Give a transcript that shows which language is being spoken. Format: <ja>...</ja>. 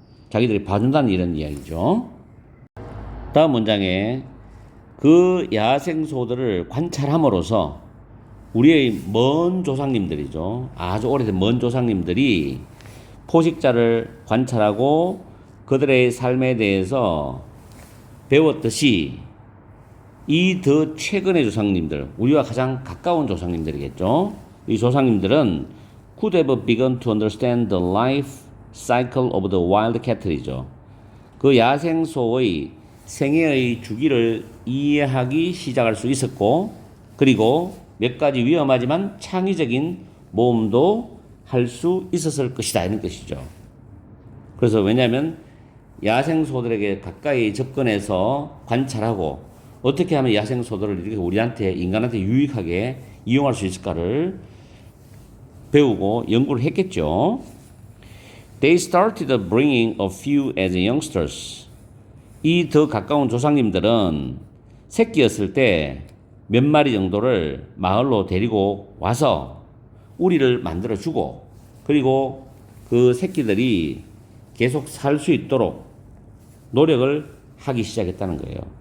<ko>자기들이 봐준다는 이런 이야기죠. 다음 문장에 그 야생소들을 관찰함으로써 우리의 먼 조상님들이죠. 아주 오래된 먼 조상님들이 포식자를 관찰하고 그들의 삶에 대해서 배웠듯이 이 더 최근의 조상님들, 우리와 가장 가까운 조상님들이겠죠. 이 조상님들은</ko> <en>could have begun to understand the life cycle of the wild cattle이죠.</en> <ko>그 야생소의 생애의 주기를 이해하기 시작할 수 있었고, 그리고 몇 가지 위험하지만 창의적인 모험도 할 수 있었을 것이다, 이런 뜻이죠. 그래서 왜냐하면 야생소들에게 가까이 접근해서 관찰하고 어떻게 하면 야생소들을 이렇게 우리한테, 인간한테 유익하게 이용할 수 있을까를 배우고 연구를 했겠죠.</ko> <en>They started bringing a few as youngsters.</en> <ko>이 더 가까운 조상님들은 새끼였을 때 몇 마리 정도를 마을로 데리고 와서 우리를 만들어주고, 그리고 그 새끼들이 계속 살 수 있도록 노력을 하기 시작했다는 거예요.</ko>